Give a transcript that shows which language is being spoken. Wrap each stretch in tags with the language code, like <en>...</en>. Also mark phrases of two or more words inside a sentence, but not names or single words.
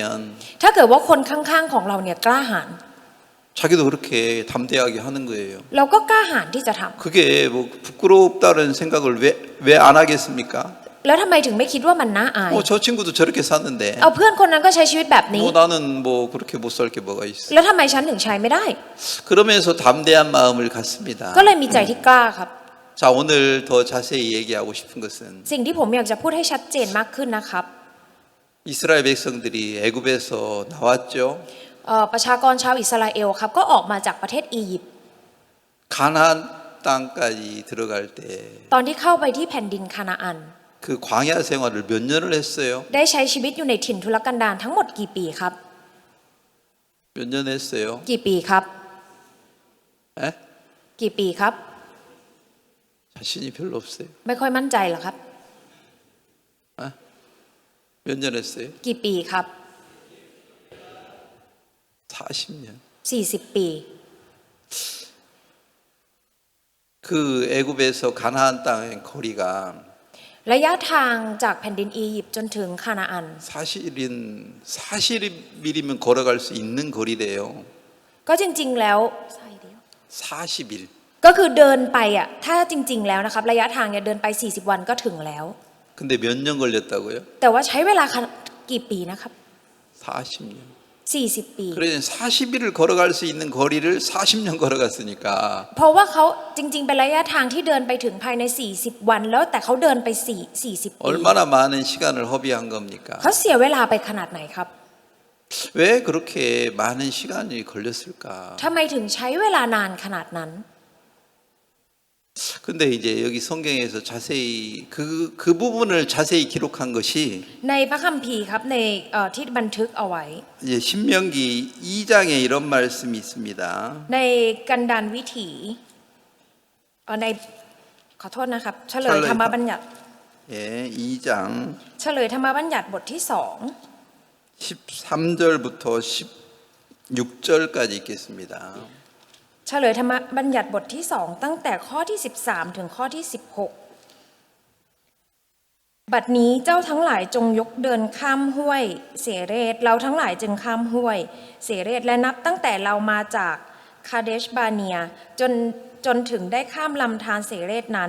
<th>ถ้าเกิดว่าคนข้างๆของเราเนี่ยกล้าหาญ</th> <ko>자기도 그렇게 담대하게 하는 거예요.</ko> <th>เราก็กล้าหาญที่จะทำ</th> <ko>그게 뭐 부끄럽다는 생각을 왜 안 하겠습니까?</ko> <th>แล้วทำไมถึงไม่คิดว่ามันน่าอาย</th> <ko>저 친구도 저렇게 샀는데</ko> <th>เอาเพื่อนคนนั้นก็ใช้ชีวิตแบบนี้</th> <ko>나는 뭐 그렇게 못 살 게 뭐가 있어.</ko> <th>แล้วทำไมฉันถึงใช้ไม่ได้</th> <ko>그러면서 담대한 마음을 갖습니다.</ko> <th>ก็เลยมีใจที่กล้าครับ</th> <ko>자, 오늘 더 자세히 얘기하고 싶은 것은</ko> <th>สิ่งที่ผมอยากจะพูดให้ชัดเจนมากขึ้นนะครับ</th> <ko>이스라엘 백성들이 애굽에서 나왔죠.</ko> <th>ประชากรชาวอิสราเอลครับก็ออกมาจากประเทศอียิปต์</th> <ko>가나안 땅까지 들어갈 때</ko> <th>ตอนที่เข้าไปที่แผ่นดินคานาอัน</th> <ko>그 광야 생활을 몇 년을 했어요?</ko> <th>ได้ใช้ชีวิตอยู่ในถิ่นทุรกันดารทั้งหมดกี่ปีครับ</th> <ko>몇 년 했어요?</ko> <th>กี่ปีครับ</th> <ko>에?</ko> <th>กี่ปีครับ</th> <ko>자신이 별로 없어요.</ko> <th>ไม่ค่อยมั่นใจหรอครับ</th> <ko>몇 년 했어요?</ko> <th>กี่ปีครับ</th> <ko>40년.</ko> <th>40 ปี</th> <ko>그 애굽에서 가나안 땅의 거리가</ko> <th>ระยะทางจากแผ่นดินอียิปต์จนถึงคานาอัน</th> <ko>40일이면 걸어갈 수 있는 거리래요.</ko> <th>ก็จริงๆแล้ว</th> <ko>40일.</ko> <th>ก็คือเดินไปอ่ะถ้าจริงๆแล้วนะครับระยะทางเนี่ยเดินไป40 วันก็ถึงแล้ว</th> <ko>근데 몇 년 걸렸다고요?</ko> <th>แต่ว่าใช้เวลากี่ปีนะครับ</th> <ko>40년.</ko> <th>40 ปี</th> <ko>그래서 40일을 걸어갈 수 있는 거리를 40년 걸어갔으니까</ko> <th>เพราะว่าเขาจริงๆเป็นระยะทางที่เดินไปถึงภายใน40 วันแล้วแต่เขาเดินไป40 ปี</th> <ko>얼마나 많은 시간을 허비한 겁니까?</ko> <th>เขาเสียเวลาไปขนาดไหนครับ</th> <ko>왜 그렇게 많은 시간이 걸렸을까?</ko> <th>ทำไมถึงใช้เวลานานขนาดนั้น</th> <ko>근데 이제 여기 성경에서 자세히 그 부분을 자세히 기록한 것이</ko> <th>ในพระคัมภีร์ครับในที่บันทึกเอาไว้</th> <ko>이제 신명기 2장에 이런 말씀이 있습니다.</ko> <th>ในกันดารวิถีในขอโทษนะครับเฉลยธรรมบัญญัติ</th> <ko>예, 2장</ko> <th>เฉลยธรรมบัญญัติบทที่</th> <ko>13절부터 16절까지 읽겠습니다.</ko> <th>2เฉลยธรรมบัญญัติบทที่ 2ตั้งแต่ข้อที่13ถึงข้อที่16บัดนี้เจ้าทั้งหลายจงยกเดินข้ามห้วยเสเรตเราทั้ง หลายจึงข้ามห้วยเสเรตและนับตั้งแต่เรามาจากคาเดชบาเนียจนถึงได้ข้ามลำธารเสเรตนั้น</th>